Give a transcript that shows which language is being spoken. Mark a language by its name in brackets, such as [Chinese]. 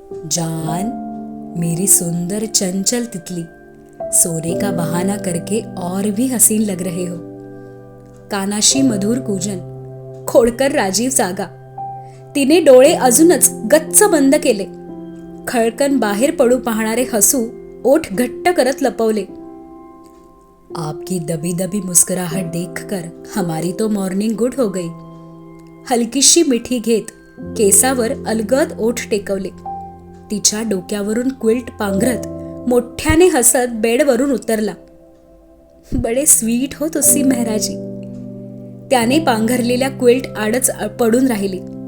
[Hindi] जान, मेरी सुंदर चंचल तितली, सोने का बहाना करके और भी हसीन लग रहे हो. [Marathi] कानाशी मधुर कूजन. खोडकर राजीव जागा. तिने डोळे अजूनच गच्च बंद केले. खळकन बाहेर पडू पाहणारे हसू ओठ घट्ट करत लपवले. [Hindi] आपकी दबी दबी मुस्कुराहट देखकर हमारी तो मॉर्निंग गुड हो गई. [Marathi] हलकीशी मिठी घेत केसावर अलगद ओठ टेकवले. तिच्या डोक्यावरून क्विल्ट पांघरत मोठ्याने हसत बेडवरून उतरला. [Punjabi] बडे स्वीट हो तुसी मेहराजी. [Marathi] त्याने पांघरलेल्या क्विल्ट आडच पडून राहिली.